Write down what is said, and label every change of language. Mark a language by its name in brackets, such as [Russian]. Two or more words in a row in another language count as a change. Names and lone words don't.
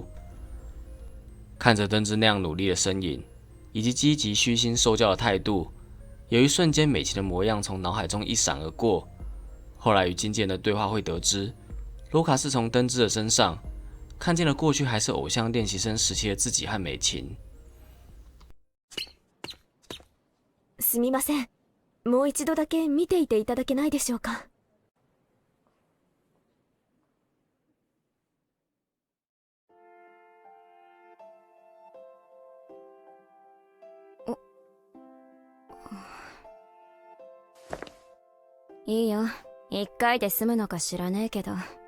[Chinese] 看着登之那样努力的身影，以及积极虚心受教的态度，有一瞬间美琴的模样从脑海中一闪而过。后来与经纪人的对话会得知，卢卡是从登之的身上看见了过去还是偶像练习生时期的自己和美琴。 [Japanese] すみません、もう一度だけ見ていていただけないでしょうか。いいよ、1回で済むのか知らねえけど。